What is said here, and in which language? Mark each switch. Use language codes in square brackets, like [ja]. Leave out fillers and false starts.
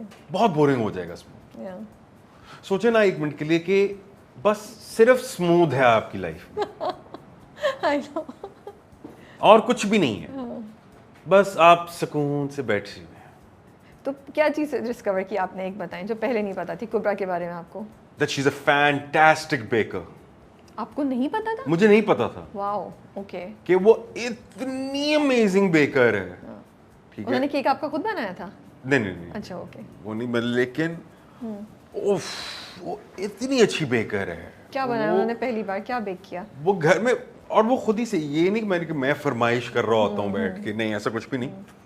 [ur] بہت بورنگ ہو جائے گا اسموتھ. سوچے نا ایک منٹ کے لیے کہ بس صرف اسموتھ ہے آپ کی لائف میں, اور کچھ بھی نہیں ہے, بس آپ سکون سے بیٹھے ہوئے ہیں. تو کیا چیز ڈسکور کی آپ نے, ایک بتائیں جو پہلے نہیں پتا تھی کبرا کے بارے میں آپ کو. [en] That she's a fantastic baker. [ur] آپ کو نہیں پتا تھا؟ مجھے نہیں پتا تھا. واو, اوکے. کہ وہ اتنی امیزنگ بیکر ہے. ٹھیک ہے, انہوں نے کیک آپ کا خود بنایا تھا؟ نہیں. اچھا اوکے. وہ نہیں, لیکن اوف وہ اتنی اچھی بیکر ہے. کیا بنایا انہوں نے پہلی بار, کیا بیک کیا؟ وہ گھر میں, اور وہ خود ہی سے, یہ نہیں کہ میں فرمائش کر رہا ہوتا ہوں بیٹھ کے, نہیں ایسا کچھ بھی نہیں.